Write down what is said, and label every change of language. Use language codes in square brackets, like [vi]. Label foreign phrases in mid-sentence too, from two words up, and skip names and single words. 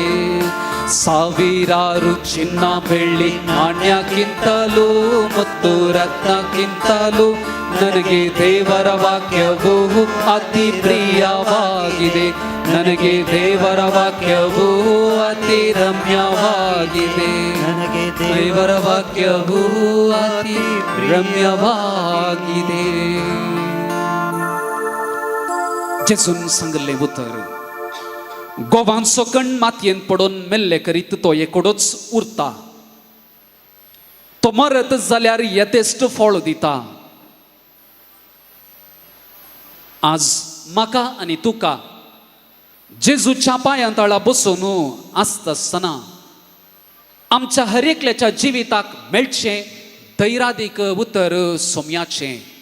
[kn] ಸಾವಿರಾರು ಚಿನ್ನ ಬೆಳ್ಳಿ ನಾಣ್ಯಕ್ಕಿಂತಲೂ ಮುತ್ತು ರತ್ನಕ್ಕಿಂತಲೂ ನನಗೆ ದೇವರ ವಾಕ್ಯವು ಅತಿ ಪ್ರಿಯವಾಗಿದೆ. ನನಗೆ ದೇವರ ವಾಕ್ಯವು ಅತಿ ರಮ್ಯವಾಗಿದೆ. ನನಗೆ ದೇವರ ವಾಕ್ಯವು ಅತಿ ರಮ್ಯವಾಗಿದೆ. [kok] जेजून सांगले उतर गोवांचो कण मातयेन पडून मेल्ले करीत तो एकोडोच उरता. तो मरत जाल्यार येतेस्ट फळ दिता. आज म्हाका आनी तुका जेजूच्या पांया तळा बसून आसतना आमच्या हर एकल्याच्या जिविताक मेळचें धैर्यादीक उतर सोम्याचें.